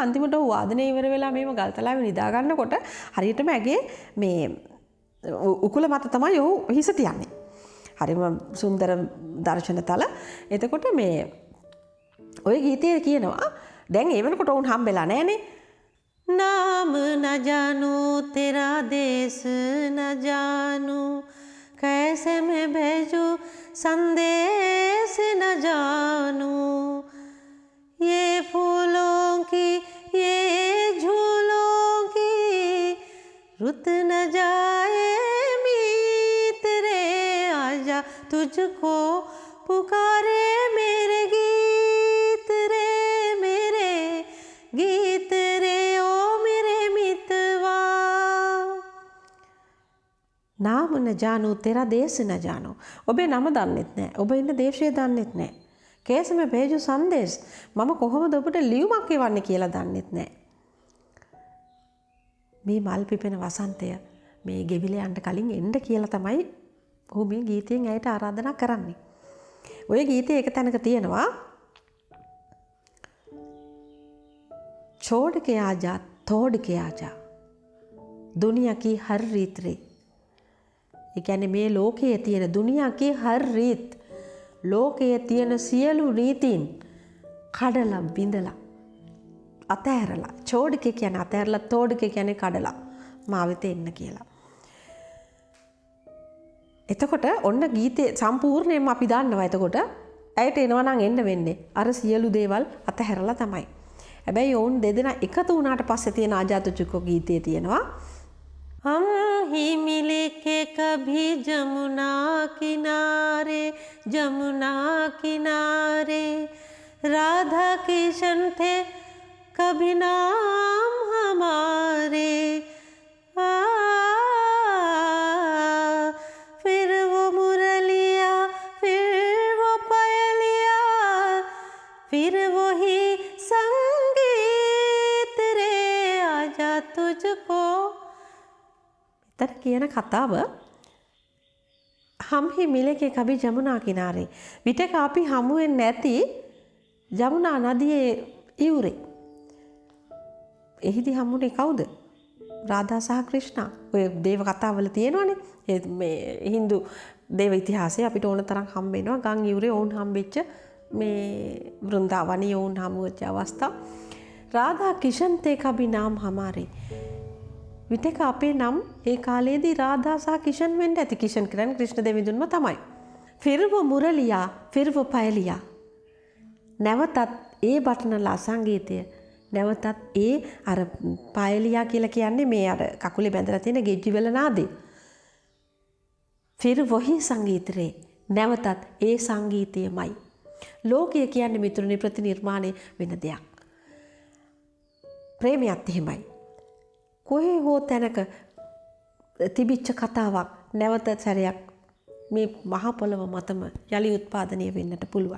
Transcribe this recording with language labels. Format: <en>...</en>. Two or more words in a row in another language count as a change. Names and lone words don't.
<si>අන්තිමට ඔහු වාදනය ඉවර වෙලා මේව ගල්තලාවේ නිදා ගන්නකොට හරියටම ඇගේ මේ උකුල මත තමයි ඔහු හිස තියන්නේ. හරිම සුන්දර දර්ශනතල. එතකොට මේ ඔය ගීතයේ කියනවා දැන් ඒ වෙනකොට වුන් හම්බෙලා නැහනේ.</si> <hi>नाम न जानू तेरा देश न जानू कैसे मैं भेजूं संदेश न जानू ये फूलों की ये झूलों की रुत न जाए मीत रे आजा तुझको पुकारे मेरे गीत रे मेरे गीत रे ओ मेरे मितवा नाम न जानू तेरा देश न जानू</hi> <si>ඔබේ නම දන්නෙත් නැහැ ඔබ ඉන්න දේශය දන්නෙත් නැහැ</si> <hi>कैसे मैं भेजूं संदेश</hi> <si>මම කොහොමද ඔබට ලියුමක් එවන්නේ කියලා දන්නෙත් නැහැ මේ මල් පිපෙන වසන්තය මේ ගෙවිල යන්න කලින් එන්න කියලා තමයි ඔහු මේ ගීතයෙන් ඇයට ආරාධනා කරන්නේ. ඔය ගීතයේ එක තැනක තියෙනවා</si> <hi>छोड़ के आजा तोड़ के आजा दुनिया की हर रीत रे.</hi> <si>ඒ කියන්නේ මේ ලෝකයේ තියෙන</si> <hi>दुनिया की हर रीत</hi> <si>ලෝකයේ තියෙන සියලු රීතීන් කඩලා බිඳලා අතහැරලා චෝඩක කියන්නේ අතහැරලා තෝඩක කියන්නේ කඩලා මාවෙත එන්න කියලා. එතකොට ඔන්න ගීතේ සම්පූර්ණයෙන්ම අපි දන්නවා. එතකොට ඇයට එනවා නම් එන්න වෙන්නේ අර සියලු දේවල් අතහැරලා තමයි. හැබැයි ඔවුන් දෙදෙනා එකතු වුණාට පස්සේ තියෙන</si> <hi>आजा तुझको</hi> <si>ගීතයේ තියෙනවා</si> <hi>हम ही मिले के कभी जमुना किनारे राधा किशन थे कभी नाम हमारे फिर वो मुरलिया फिर वो पयलिया फिर वही संगीत रे आजा तुझको.</hi> <si>तर කියන කතාව</si> <hi>हम ही मिले के कभी जमुना किनारे</hi> <si>විටක අපි හමු වෙන්නේ නැති ජමුනා නදියේ ඉවුරේ. එහිදී හමුනේ කවුද? රාධා සහ ක්‍රිෂ්ණා. ඔය දේව කතාවල තියෙනවනේ මේ හින්දු දේව ඉතිහාසයේ අපිට ඕන තරම් හම්බ වෙනවා ගම් ඉවුරේ වුන් හම්බෙච්ච මේ වෘන්දාවනයේ වුන් හමුවෙච්ච අවස්ථා.</si> <hi>राधा किशन ते कभी नाम हमारे</hi> <si>විටක අපේ නම් ඒ කාලයේදී රාධා සහ කිෂන් වෙන්න ඇති. කිෂන් කියන්නේ ක්‍රිෂ්ණ දෙවිඳුන්ම තමයි.</si> <hi>फिर वो मुरलिया फिर वो पयलिया</hi> <si>නැවතත් ඒ බටනලා සංගීතය නැවතත් ඒ අර පායලියා කියලා කියන්නේ මේ අර කකුලේ බැඳලා තියෙන ගෙජ්ජි වල නාදේ.</si> <hi>फिर वही संगीत रे</hi> <si>නැවතත් ඒ සංගීතයමයි. ලෝකය කියන්නේ මිතුරුනි ප්‍රතිනිර්මාණය වෙන දෙයක්. ප්‍රේමයත් එහෙමයි. කොහේ හෝ තැනක තිබිච්ච කතාවක් නැවත සැරයක් මේ මහ පොළව මතම යලි උත්පාදනය වෙන්නට පුළුවන්.</si>